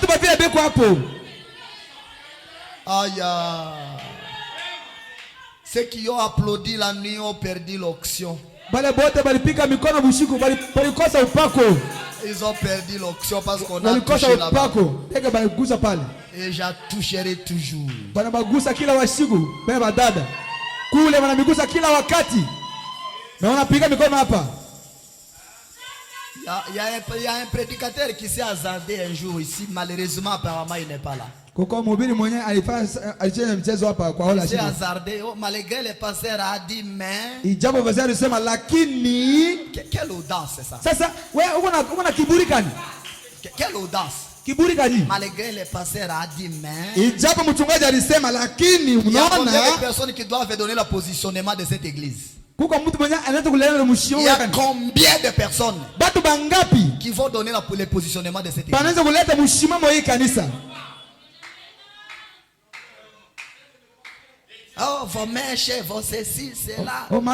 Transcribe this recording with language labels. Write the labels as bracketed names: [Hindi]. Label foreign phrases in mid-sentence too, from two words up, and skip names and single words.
[French] Aïe. Ceux qui ont applaudi la nuit ont perdu l'onction. Ils ont perdu l'onction parce qu'on a touché là-bas. Et je toucherai toujours. [Swahili] Kule wanamigusa kila wakati. Na wanapiga mikono hapa. [French] Il y a un prédicateur qui s'est hasardé un jour ici, malheureusement apparemment il n'est pas là. [Swahili] Koko mhubiri mwenyewe alicheza mchezo hapa kwa hola. [French] Il s'est hasardé malgré le pasteur a dit mais [Swahili] ijapo pasteur alisema lakini [French] quelle audace c'est ça. [Swahili] Sasa wewe uko na kiburi gani? [French] Quelle audace. [Swahili] Kiburi gani? [French] Malgré le pasteur a dit mais [Swahili] ijapo mchungaji alisema lakini unaona [French] il y a des personnes qui doivent donner le positionnement de cette église. Il y a combien de personnes qui vont donner le positionnement de cette église? Oh, vos mèches, vos ceci, c'est là.